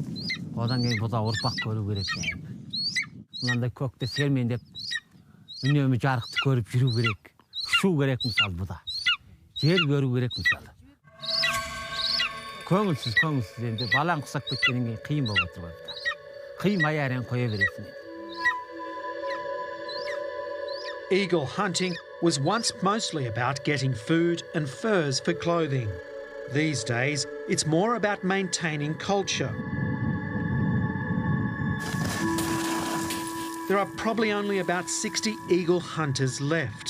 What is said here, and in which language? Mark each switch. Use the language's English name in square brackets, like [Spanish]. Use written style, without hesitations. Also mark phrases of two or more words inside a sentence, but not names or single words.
[Kazakh] Одан кейін бұда ұрпақ көру керек. Мынандай көкте сермендеп, үнемі жарықты көріп жүру керек. Ұшу керек мысалы бұда. Жер көру керек мысалы. Көңілсіз енді балаң құсап кеткеннен кейін қиын болып отыр ғой. Қимай әрен қоя бересің. [English] Eagle hunting was once mostly about getting food and furs for clothing. These days, it's more about maintaining culture. There are probably only about 60 eagle hunters left.